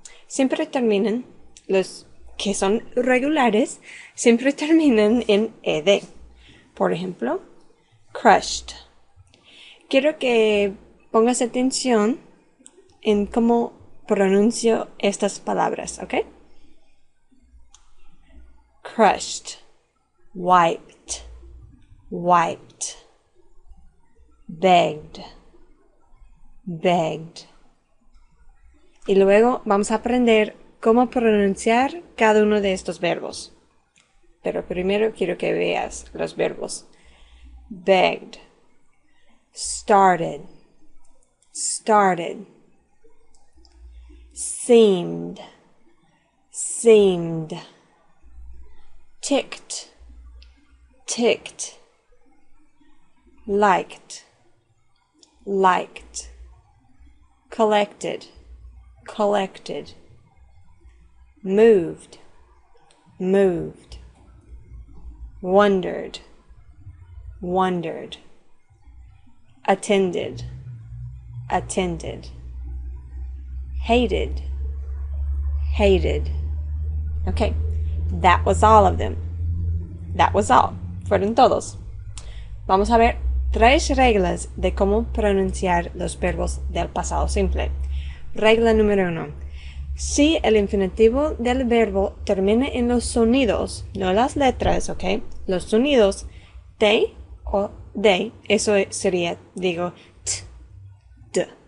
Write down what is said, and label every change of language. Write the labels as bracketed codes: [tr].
[es] Siempre terminan, los que son regulares, siempre terminan en ed. Por ejemplo, crushed. Quiero que pongas atención en cómo pronuncio estas palabras, ¿ok? [en] Crushed, wiped, wiped, begged, begged. [es] Y luego vamos a aprender cómo pronunciar cada uno de estos verbos. Pero primero quiero que veas los verbos. [en] Begged, started, started, seemed, seemed, ticked, ticked, liked, liked, collected, collected, moved, moved, wondered, wondered, attended, attended, hated, hated. Okay, that was all of them. That was all. [es] Fueron todos. Vamos a ver 3 reglas de cómo pronunciar los verbos del pasado simple. Regla número 1. Si el infinitivo del verbo termina en los sonidos, no las letras, ¿ok? Los sonidos de o de, eso sería, digo, t, d.